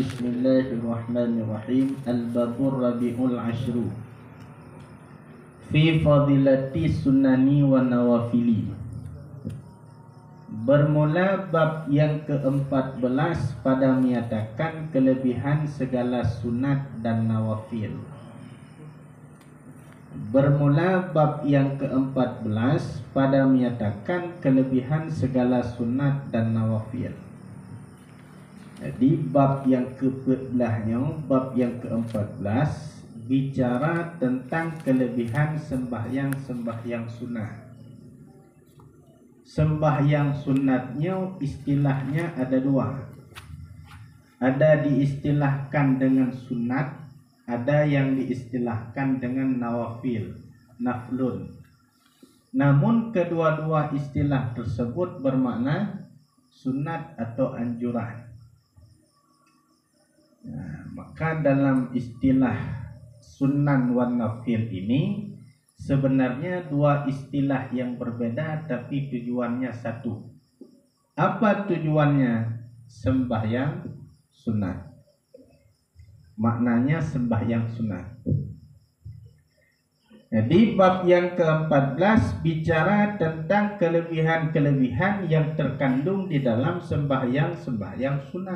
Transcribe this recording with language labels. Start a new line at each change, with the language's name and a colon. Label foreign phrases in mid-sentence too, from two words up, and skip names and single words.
Arabic: بسم الله الرحمن الرحيم. الباب الرابع عشر في فضيلة السنن والنوافل.
Malay: Bermula bab yang ke-14 pada menyatakan kelebihan segala sunat dan nawafil. Bermula bab yang ke-14 pada menyatakan kelebihan segala sunat dan nawafil. Jadi bab yang ke-14-nya, bab yang ke-14 bicara tentang kelebihan sembahyang sunat. Sembahyang sunatnya istilahnya ada dua. Ada diistilahkan dengan sunat, ada yang diistilahkan dengan nawafil, naflun. Namun kedua-dua istilah tersebut bermakna sunat atau anjuran. Maka dalam istilah
Arabic: سنن والنفل
Malay: ini sebenarnya dua istilah yang berbeda tapi tujuannya satu. Apa tujuannya? Sembahyang sunat. Maknanya sembahyang sunat. Jadi bab yang ke-14 bicara tentang kelebihan-kelebihan yang terkandung di dalam sembahyang sunat.